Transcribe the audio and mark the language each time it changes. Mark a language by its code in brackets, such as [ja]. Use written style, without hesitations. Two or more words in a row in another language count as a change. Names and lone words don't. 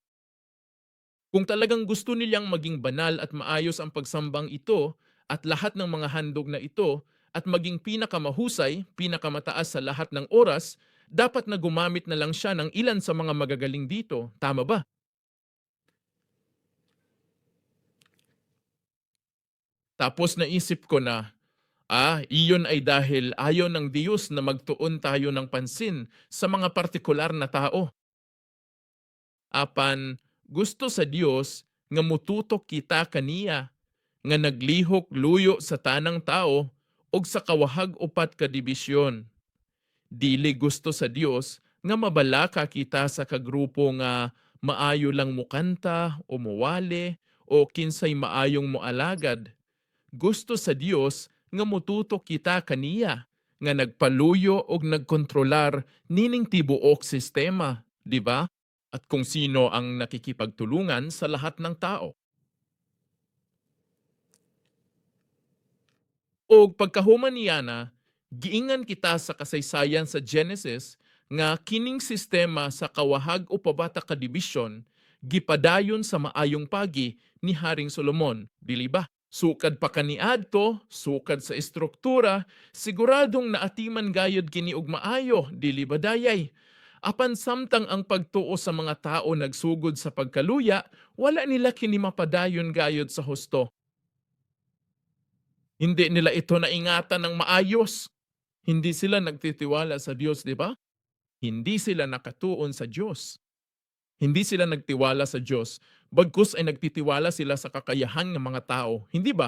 [tl] Kung talagang gusto nilang maging banal at maayos ang pagsambang ito at lahat ng mga handog na ito at maging pinakamahusay, pinakamataas sa lahat ng oras, dapat na gumamit na lang siya ng ilan sa mga magagaling dito. Tama ba? Tapos naisip ko na, iyon ay dahil ayaw ng Diyos na magtuon tayo ng pansin sa mga partikular na tao. [ceb] Apan, gusto sa Dios nga mututok kita kaniya nga naglihok luyo sa tanang tao og sa kawahag upat ka dibisyon. Dili gusto sa Dios nga mabalaka kita sa kagrupo nga maayo lang mukanta o muwali o kinsay maayong moalagad. Gusto sa Dios nga mututok kita kaniya nga nagpaluyo og nagkontrolar nining tibuok sistema, di ba? [tl] At kung sino ang nakikipagtulungan sa lahat ng tao. [ceb] O pagkahuman niya na, giingan kita sa kasaysayan sa Genesis nga kining sistema sa kawahag o pabata ka dibisyon gipadayon sa maayong pagi ni Haring Solomon, dili ba? Sukad pa kaniadto, sukad sa estruktura, siguradong naatiman gayod kini og maayo, dili ba dayay? Apan samtang ang pagtuo sa mga tao nagsugod sa pagkaluya, wala nila kini mapadayon gayod sa husto. [tl] Hindi nila ito naingatan ng maayos. Hindi sila nagtitiwala sa Diyos, di ba? Hindi sila nakatuon sa Diyos. Hindi sila nagtiwala sa Diyos, bagkus ay nagtitiwala sila sa kakayahan ng mga tao, hindi ba?